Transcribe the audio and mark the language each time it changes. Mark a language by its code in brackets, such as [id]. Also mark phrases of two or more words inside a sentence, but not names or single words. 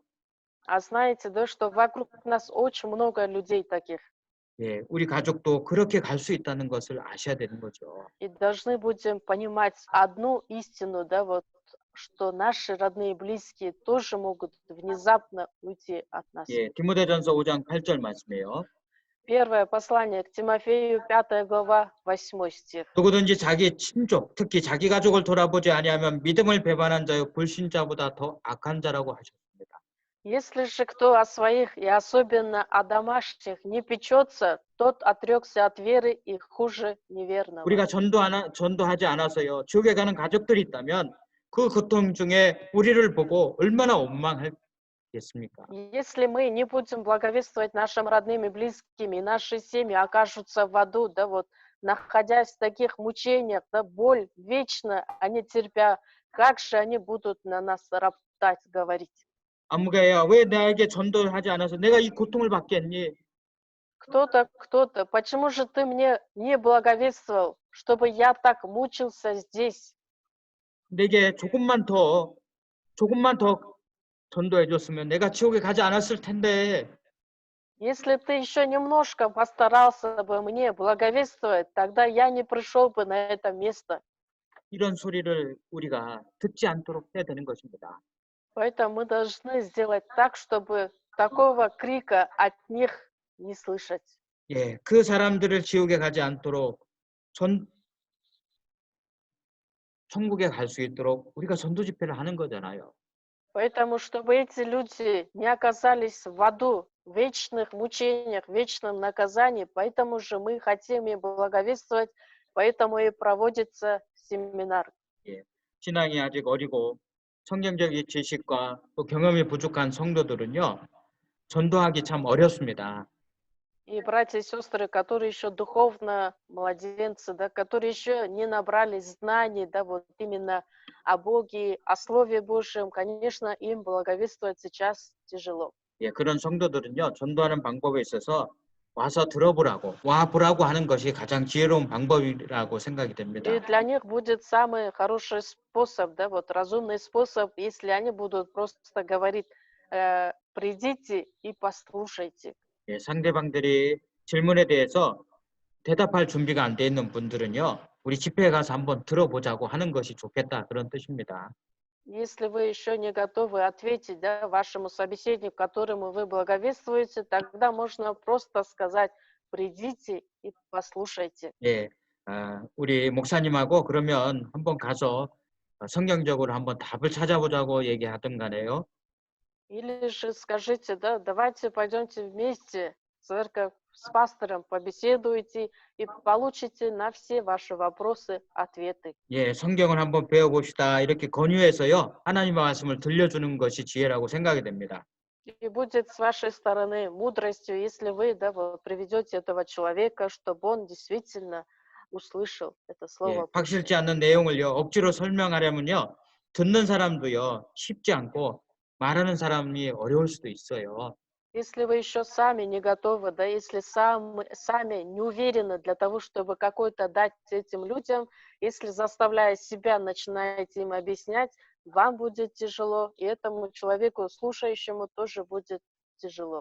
[ru] А знаете, да, что вокруг нас очень много людей таких. [ko] 예, 우리 가족도 그렇게 갈 수 있다는 것을 아셔야 되는 거죠. [ru] И должны будем понимать одну истину, да, вот, что наши родные и близкие тоже могут внезапно уйти от нас. [ko] 예, 디모데전서 5장 8절 말씀이에요. [ru] Первое послание к Тимофею, 5 глава, 8 стих. [ko] 누구든지 자기 친족, 특히 자기 가족을 돌아보지 아니하면 믿음을 배반한 자요 불신자보다 더 악한 자라고 하셨습니다. [ru] Если же кто о своих и особенно о домашних не печется, тот отрекся от веры и хуже неверного. [ko] 우리가 전도하지 않아서요. 지옥에 가는 가족들이 있다면 그 고통 중에 우리를 보고 얼마나 원망하겠습니까? [ru] Если мы не будем благовествовать нашим родным и близким, и наши семьи окажутся в аду, да, вот, находясь в таких мучениях, да, боль вечно, они терпя, как же они будут на нас роптать, говорить? [ko] 아무개야 왜 나에게 전도하지 않아서 내가 이 고통을 받겠니? [ru] Кто-то, почему же ты мне не благовествовал, чтобы я так мучился здесь? [ko] 내게 조금만 더 전도해 줬으면 내가 지옥에 가지 않았을 텐데. [ru] Если б ты еще немножко постарался бы мне благовествовать, тогда я не пришел бы на это место. [ko] 이런 소리를 우리가 듣지 않도록 해야 되는 것입니다. [ru] Поэтому мы должны сделать так, чтобы такого крика от них не слышать. [ko] 예, 그 사람들을 지옥에 가지 않도록 천국에 갈 수 있도록 우리가 전도 집회를 하는 거잖아요. [ru] Поэтому, чтобы эти люди не оказались в аду, в вечных мучениях, в вечном наказании, поэтому же мы хотим им благовествовать, поэтому и проводится семинар. [ko] 예, 신앙이 아직 어리고 성경적인 지식과 또 경험이 부족한 성도들은요, 전도하기 참 어렵습니다. [ru] И братья и сестры, которые еще духовно младенцы, да, которые еще не набрались знаний, да, вот именно о Боге, о Слове Божьем, конечно, им благовествовать сейчас тяжело. [ko] 예, 그런 성도들은요, 전도하는 방법에 있어서 와서 와보라고 하는 것이 가장 지혜로운 방법이라고 생각이 됩니다. [ru] И для них будет самый хороший способ, да, вот разумный способ, если они будут просто говорить, придите и послушайте. [ko] 예, 상대방들이 질문에 대해서 대답할 준비가 안 돼 있는 분들은요, 우리 집회에 가서 한번 들어보자고 하는 것이 좋겠다, 그런 뜻입니다. [ru] Если вы еще не готовы ответить, да, вашему собеседнику, которому вы благовествуете, тогда можно просто сказать, придите и послушайте. [ko] 예, 우리 목사님하고 그러면 한번 가서 성경적으로 한번 답을 찾아보자고 얘기하던 간에요. [ru] Или же скажите, да, давайте пойдемте вместе в церковь, с пастором побеседуете и получите на все ваши вопросы ответы. [ko] 예, 성경을 한번 배워봅시다. 이렇게 권유해서요, 하나님의 말씀을 들려주는 것이 지혜라고 생각이 됩니다. [ru] И будет с вашей стороны мудростью, если вы, да, вот, приведете этого человека, чтобы он действительно услышал это [ko] 예, [ru] Слово [ko] 확실치 [ru] Божье. [ko] 않는 내용을요, 억지로 설명하려면요, 듣는 사람도요, 쉽지 않고 말하는 사람이 어려울 수도 있어요. [ru] Если вы еще сами не готовы, да, если сами не уверены для того, чтобы какой-то дать этим людям, если заставляя себя начинаете им объяснять, вам будет тяжело, и этому человеку, слушающему, тоже будет тяжело.